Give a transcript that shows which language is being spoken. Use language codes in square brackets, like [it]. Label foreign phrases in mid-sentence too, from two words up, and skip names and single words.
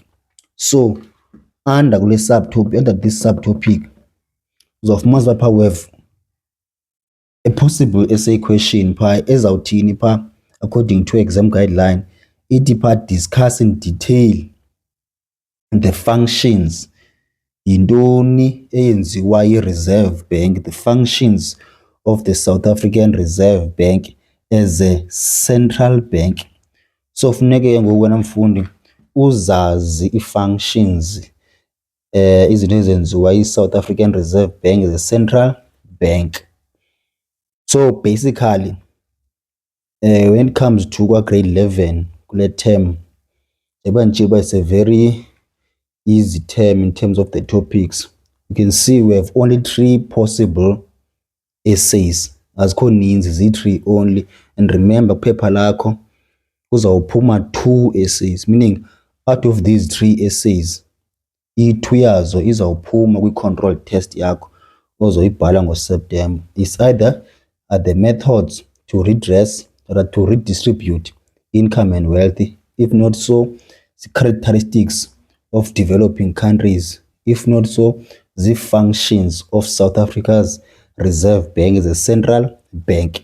[en] So under this subtopic, we have a possible essay question according to exam guideline, discuss in detail the functions, [xh] yintoni eyenziwa yi-Reserve Bank, [en] the functions of the South African Reserve Bank as a central bank. [xh] So funeke ngoku wena mfundi uzazi i-functions izinto ezenziwa yi-South African Reserve Bank [en] as a central bank. So basically when it comes to grade 11 kule term, it's a very easy term in terms of the topics. You can see we have only 3 possible essays, [xh] azikho ninzi, zi-3 only. [en] And remember, [xh] paper lakho kuzawuphuma [en] 2 essays, meaning out of these 3 essays, [xh] i-2 yazo izawuphuma kwi-control test yakho ozoyibhala ngoSeptember. [en] It's either the methods to redress or to redistribute income and wealth. If not so, the characteristics of developing countries. If not so, the functions of South Africa's Reserve Bank as a central bank.